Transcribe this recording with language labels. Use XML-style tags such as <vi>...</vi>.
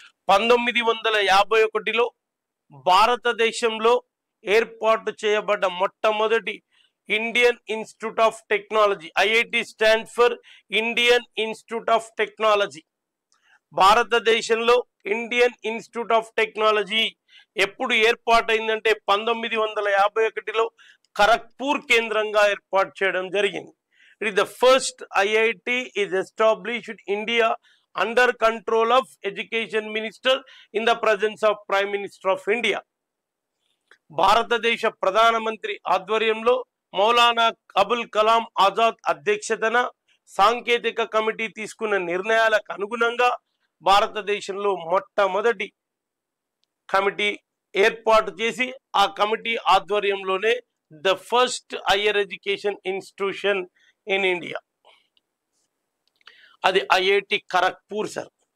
<te>1951లో భారతదేశంలో ఏర్పాటు చేయబడ్డ మొట్టమొదటి Indian institute of technology.</te> <en>IIT stand for Indian Institute of Technology.</en> <te>భారతదేశంలో ఇండియన్ ఇన్స్టిట్యూట్ ఆఫ్ టెక్నాలజీ ఎప్పుడు ఏర్పాటైందంటే 1951లో ఖరగ్పూర్ కేంద్రంగా ఏర్పాటు చేయడం జరిగింది.</te> <en>It is the first IIT is established in India under control of Education Minister in the presence of Prime Minister of India.</en> <te>భారతదేశ ప్రధానమంత్రి ఆధ్వర్యంలో మౌలానా అబుల్ కలాం ఆజాద్ అధ్యక్షతన సాంకేతిక కమిటీ తీసుకున్న నిర్ణయాలకు అనుగుణంగా భారతదేశంలో మొట్టమొదటి కమిటీ ఏర్పాటు చేసి ఆ కమిటీ ఆధ్వర్యంలోనే</te> <en>the first higher education institution in India,</en> <te>అది ఐఐటి ఖరగ్పూర్ సార్.</te>